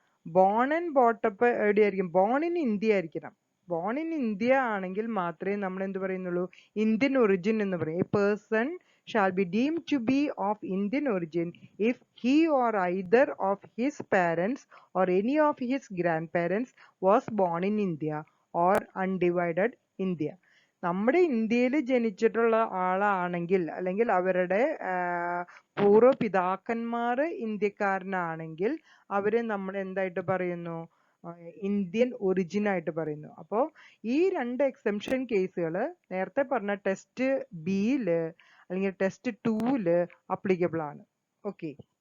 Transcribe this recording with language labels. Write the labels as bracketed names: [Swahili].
[Malayalam] Born and brought up എവിടെയായിരിക്കും? Born in India ആയിരിക്കണം. Born in India ആണെങ്കിൽ മാത്രമേ നമ്മൾ എന്ത് പറയുന്നുള്ളൂ? ഇന്ത്യൻ ഒറിജിൻ എന്ന് പറയും. [English] A person shall be deemed to be of Indian origin if he or either of his parents or any of his grandparents was born in India or undivided India. [Malayalam] നമ്മുടെ ഇന്ത്യയിൽ ജനിച്ചിട്ടുള്ള ആളാണെങ്കിൽ അല്ലെങ്കിൽ അവരുടെ പൂർവ്വപിതാക്കന്മാർ ഇന്ത്യക്കാരനാണെങ്കിൽ അവരെ നമ്മൾ എന്തായിട്ട് പറയുന്നു? ഇന്ത്യൻ ഒറിജിൻ ആയിട്ട് പറയുന്നു. അപ്പോൾ ഈ രണ്ട് എക്സെംഷൻ കേസുകൾ നേരത്തെ പറഞ്ഞ ടെസ്റ്റ് ബിയില് അല്ലെങ്കിൽ ടെസ്റ്റ് 2 അപ്ലിക്കബിൾ ആണ്. ഓക്കെ.